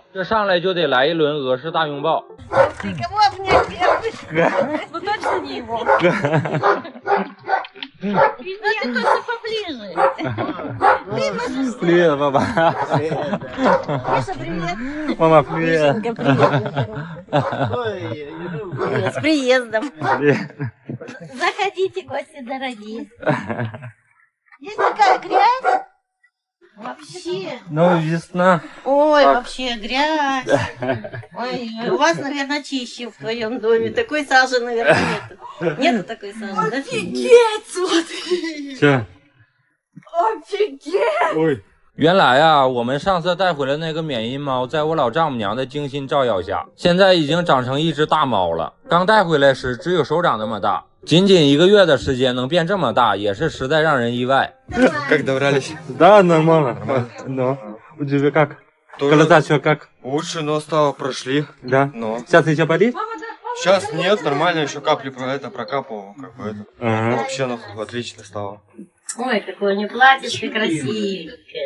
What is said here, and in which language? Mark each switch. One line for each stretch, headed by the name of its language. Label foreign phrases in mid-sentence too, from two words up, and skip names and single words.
Chinese: 这上来就得来一轮俄式大拥抱。
Russian: Ну точно не его. ты только поближе. Привет, папа. Миша, привет. Мама, привет. Мишенька, привет. С приездом. Заходите, гости дорогие. Здесь такая грязь. Вообще. Ну, весна. Ой, вообще грязь. Ой, у вас, наверное, чище в твоем доме. Такой сажи, наверное, нету. Нету такой сажи, да? Офигеть, смотри! Че? Офигеть! Ой。
Chinese: 原来啊，我们上次带回来那个缅因猫，在我老丈母娘的精心照耀下，现在已经长成一只大猫了。刚带回来时只有手掌那么大，仅仅1个月的时间能变这么大，也是实在让人意外。
Russian: Как добрались? Да, нормально. Но у тебя как? Глаза что как? Лучше, но стало прошли. Да. Но Сейчас еще болит? сейчас нет, нормально, еще капли про это прокапывал, как бы это. Ага. Вообще ну, отлично стало. Ой, какое у нее платьишко красивенькое.